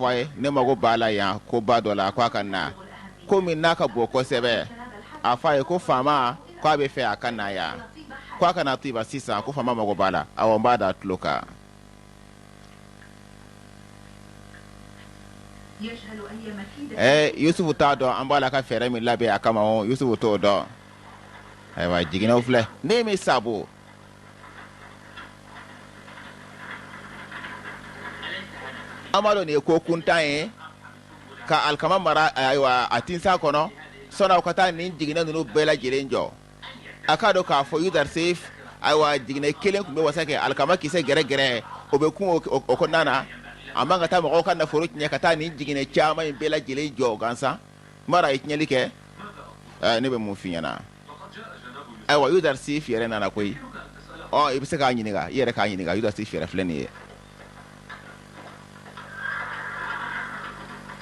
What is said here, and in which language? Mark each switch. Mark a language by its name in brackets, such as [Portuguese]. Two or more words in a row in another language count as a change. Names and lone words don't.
[Bambara] a ye ne mago b'a la yan ko ba dɔ la k'a ka na ko min n'a ka bon kosɛbɛ a fɔ a ye ko faama k'a bɛ fɛ a ka na yan k'a ka na Tiba sisan ko faama mago b'a la awɔ n b'a da tulo kan Youssouf t'a dɔn an b'a la ka fɛɛrɛ min labɛn a kama o Youssouf t'o dɔn ayiwa jiginɛw filɛ ne mi sabo amalo nin ye ko kuntan ye ka alikama mara ayiwa a tinsa kɔnɔ sɔnni ka taa nin jiginɛ ninnu bɛɛ lajɛlen jɔ a k'a dɔn k'a fɔ Youssouf ayiwa jiginɛ kelen tun bɛ wasa kɛ alikama kisɛ gɛrɛgɛrɛ o bɛ kun o kɔnɔna na a man ka taa mɔgɔw ka nafolo tiɲɛ ka taa nin jiginɛ caman in bɛɛ lajɛlen jɔ gansan mara ye tiɲɛli kɛ ne bɛ mun f'i ɲɛna ayiwa Youssouf yɛrɛ nana koyi i bɛ se k'a ɲininka i yɛrɛ k'a ɲininka Youssouf yɛrɛ filɛ nin ye